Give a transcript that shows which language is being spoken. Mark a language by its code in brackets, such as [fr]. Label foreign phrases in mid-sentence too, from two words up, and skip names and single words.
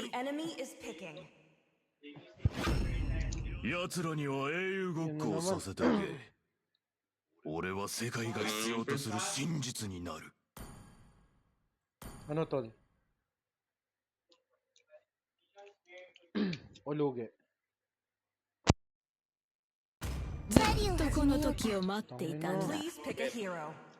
[en] The enemy is picking. [ja] 奴らには英雄ごっこをさせてあげ。俺は世界が必要とする真実になる。 [tl] Ano tol? O lugi. [ja] ずっとこの時を待っていたんだ。 [en] Please pick a hero.